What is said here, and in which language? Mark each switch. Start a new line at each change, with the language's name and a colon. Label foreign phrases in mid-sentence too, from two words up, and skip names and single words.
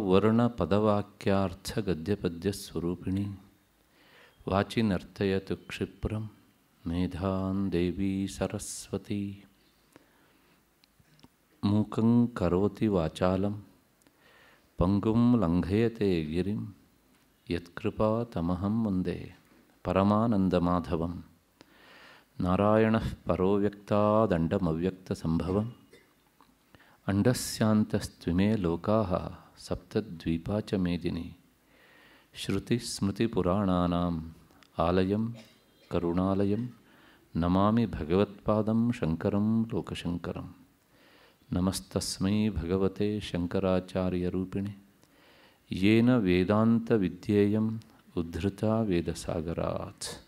Sanskrit: ವರ್ಣಪದವಾಕ್ಯಾರ್ಥಗದ್ಯಪದ್ಯಸ್ವರೂಪಿಣಿ ವಾಚಿ ನರ್ತಯತು ಕ್ಷಿಪ್ರಂ ಮೇಧಾನ್ ದೇವಿ ಸರಸ್ವತಿ ಮೂಕಂ ಕರೋತಿ ವಾಚಾಲಂ ಪಂಗುಂ ಲಂಘಯತೆ ಗಿರಿಂ ಯತ್ಕೃಪಾತಮಹಂ ವಂದೇ ಪರಮಾನಂದಮಾಧವಂ ನಾರಾಯಣಃ ಪರೋ ವ್ಯಕ್ತಾದಂಡಮವ್ಯಕ್ತಸಂಭವಂ ಅಂಡಸ್ಯಾಂತಸ್ತ್ವಿಮೇ ಲೋಕಾಃ ಸಪ್ತದ್ವೀಪಾ ಚ ಮೇದಿನಿ ಶ್ರುತಿಸ್ಮೃತಿಪುರಾಣಾನಾಂ ಆಲಯಂ ಕರುಣಾಲಯಂ ನಮಾಮಿ ಭಗವತ್ಪಾದಂ ಶಂಕರಂ ಲೋಕಶಂಕರಂ ನಮಸ್ತಸ್ಮೈ ಭಗವತೆ ಶಂಕರಾಚಾರ್ಯರೂಪಿಣೆ ಯೇನ ವೇದಾಂತವಿದ್ಯೇಯಂ ಉದ್ಧೃತ ವೇದಸಾಗರಾತ್.